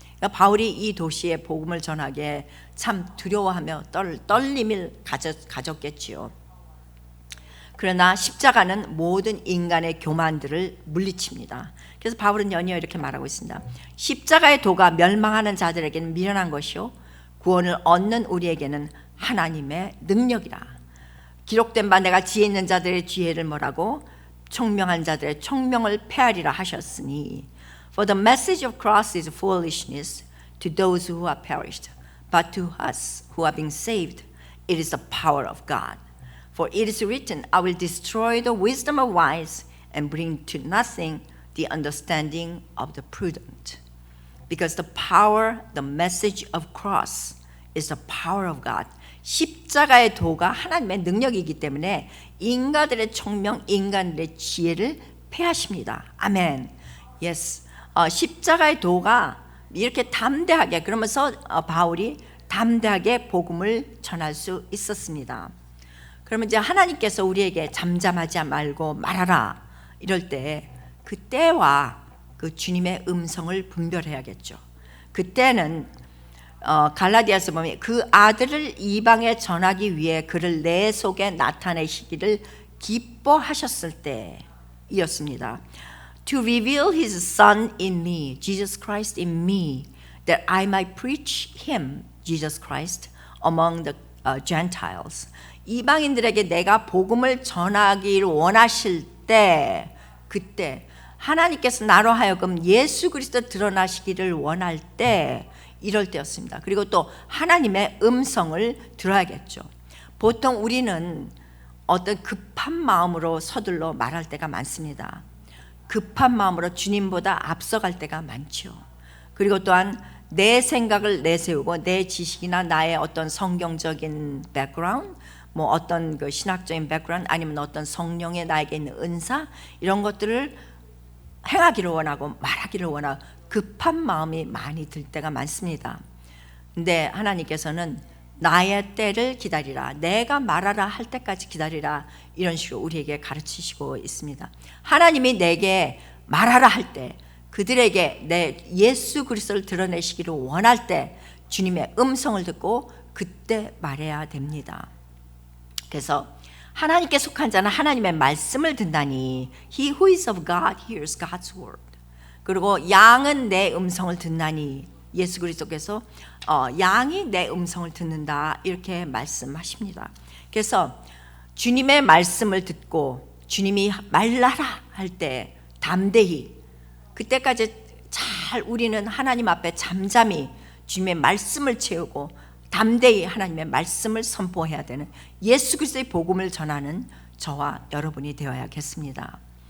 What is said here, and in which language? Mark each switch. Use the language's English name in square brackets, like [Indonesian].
[Korean] 그러니까 바울이 이 도시에 복음을 전하기에 참 두려워하며 떨림을 가졌겠지요. 그러나 십자가는 모든 인간의 교만들을 물리칩니다. 그래서 바울은 연이어 이렇게 말하고 있습니다. 십자가의 도가 멸망하는 자들에게는 미련한 것이요 구원을 얻는 우리에게는 하나님의 능력이라. 기록된 바 내가 지혜 있는 자들의 지혜를 몰하고 총명한 자들의 총명을 폐하리라 하셨으니 [English] For the message of cross is foolishness to those who are perished, but to us who are being saved it is the power of God. For it is written, I will destroy the wisdom of wise and bring to nothing the understanding of the prudent. Because the message of cross is the power of God. [Korean] 십자가의 도가 하나님의 능력이기 때문에 인간들의 총명, 인간들의 지혜를 패하십니다. 아멘. Yes. 십자가의 도가 이렇게 담대하게, 그러면서 바울이 담대하게 복음을 전할 수 있었습니다. 그러면 이제 하나님께서 우리에게 잠잠하지 말고 말하라 이럴 때 그 때와 그 주님의 음성을 분별해야겠죠. 그때는 갈라디아서 보면 그 아들을 이방에 전하기 위해 그를 내 속에 나타내시기를 기뻐하셨을 때이었습니다. [English] To reveal his son in me, Jesus Christ in me, that I might preach him, Jesus Christ, among the Gentiles. [Korean] 이방인들에게 내가 복음을 전하기를 원하실 때, 그때 하나님께서 나로 하여금 예수 그리스도 드러나시기를 원할 때 이럴 때였습니다. 그리고 또 하나님의 음성을 들어야겠죠. 보통 우리는 어떤 급한 마음으로 서둘러 말할 때가 많습니다. 급한 마음으로 주님보다 앞서갈 때가 많죠. 그리고 또한 내 생각을 내세우고 내 지식이나 나의 어떤 성경적인 백그라운드, 뭐 어떤 그 신학적인 백그라운드, 아니면 어떤 성령의 나에게 있는 은사, 이런 것들을 행하기를 원하고 말하기를 원하고 급한 마음이 많이 들 때가 많습니다. 근데 하나님께서는 나의 때를 기다리라, 내가 말하라 할 때까지 기다리라, 이런 식으로 우리에게 가르치시고 있습니다. 하나님이 내게 말하라 할 때, 그들에게 내 예수 그리스도를 드러내시기를 원할 때 주님의 음성을 듣고 그때 말해야 됩니다. 그래서 하나님께 속한 자는 하나님의 말씀을 듣나니 [English] He who is of God hears God's word. [Korean] 그리고 양은 내 음성을 듣나니, 예수 그리스도께서 양이 내 음성을 듣는다, 이렇게 말씀하십니다. 그래서 주님의 말씀을 듣고 주님이 말라라 할 때 담대히, 그때까지 잘 우리는 하나님 앞에 잠잠히 주님의 말씀을 채우고 담대히 하나님의 말씀을 선포해야 되는, 예수 그리스도의 복음을 전하는 저와 여러분이 되어야겠습니다.